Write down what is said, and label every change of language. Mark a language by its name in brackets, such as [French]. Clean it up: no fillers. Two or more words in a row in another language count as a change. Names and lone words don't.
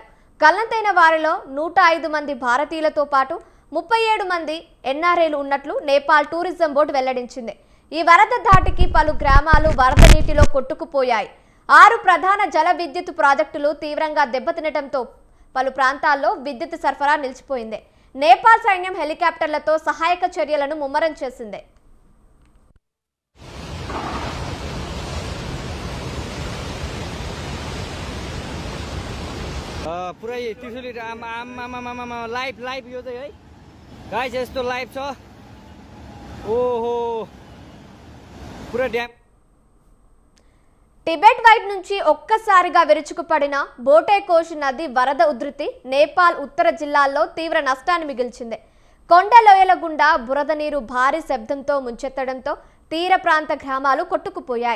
[Telugu] గల్లంతైన వారిలో 105 మంది భారతీయులతో పాటు 37 మంది ఎన్ఆర్ఐలు ఉన్నట్లు నేపాల్ టూరిజం బోర్డు వెల్లడించింది. ఈ వరద ధాటికి పలు గ్రామాలు వరద నీటిలో కొట్టుకుపోయాయి. 6 ప్రధాన జల విద్యుత్ ప్రాజెక్టులు తీవ్రంగా దెబ్బతినడంతో పలు ప్రాంతాల్లో విద్యుత్ సరఫరా నిలిచిపోయింది. నేపాల్ సైన్యం హెలికాప్టర్లతో సహాయక చర్యలను ముమ్మరం చేసింది. [Nepali] पुरै त्रिशुली लाइभ यो चाहिँ है गाइस यस्तो लाइभ छ। ओहो पुरा ड्याम. [Telugu] టిబెట్ వైపు నుంచి ఒక్కసారిగా విరుచుకుపడిన బోటే కోష్ నది వరద ఉధృతి నేపాల్ ఉత్తర జిల్లాల్లో తీవ్ర నష్టాన్ని మిగిల్చింది. కొండ లోయల గుండా బురద నీరు భారీ శబ్దంతో ముంచెత్తడంతో తీర ప్రాంత గ్రామాలు కొట్టుకుపోయాయి.